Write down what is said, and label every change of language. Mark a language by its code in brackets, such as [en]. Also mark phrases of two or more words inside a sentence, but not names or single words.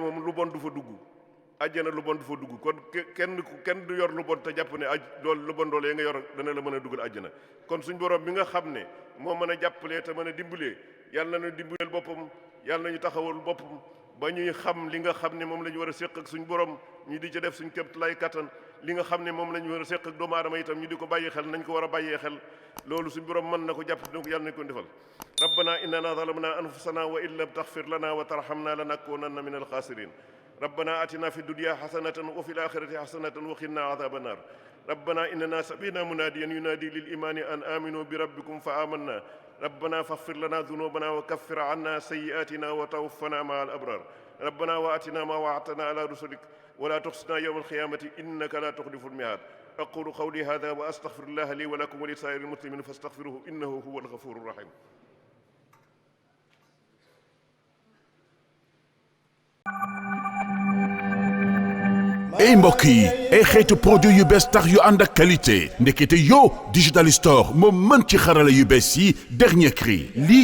[wo] moom lu bon du fa dugg àjjana lu bon du fa dugg kon kenn du yor lu bon te jàpp ne loolu lu bon doole nga yor dana la mën a dugal àjjana kon suñ borom bi nga xam ne moo mën a jàppalee te mën a dimbalee yàlla nañu dimbaleel boppam yàlla nañu taxawal boppam ba ñuy xam li nga xam ne moom la ñu war a séq ak suñ borom ñu di ci def suñ képp lay kattan li nga xam ne moom la ñu war a séq ak doomu aadama itam ñu di ko bàyyi xel nañ ko war a bàyyee xel loolu suñ borom mën na ko jàpp na ko yàlla nañ ko defal [ar] ربنا إننا ظلمنا أنفسنا وإن لم تغفر لنا وترحمنا لنكونن من الخاسرين ربنا آتنا في الدنيا حسنة وفي الآخرة حسنة وقنا عذاب النار ربنا إننا سمعنا مناديا ينادي للإيمان أن آمنوا بربكم فآمنا ربنا فاغفر لنا ذنوبنا وكفر عنا سيئاتنا وتوفنا مع الأبرار ربنا وآتنا ما وعدتنا على رسلك ولا تخزنا يوم القيامة إنك لا تخلف الميعاد أقول قولي هذا وأستغفر الله لي ولكم ولسائر المسلمين فاستغفروه إنه هو الغفور الرحيم. [wo] ay mbokk yi ay xeetu produit yu bees tax yu ànd ak qualité ndekete yow Digital Store moo mën ci xarala yu bees yi [fr] dernier cri [wo] lii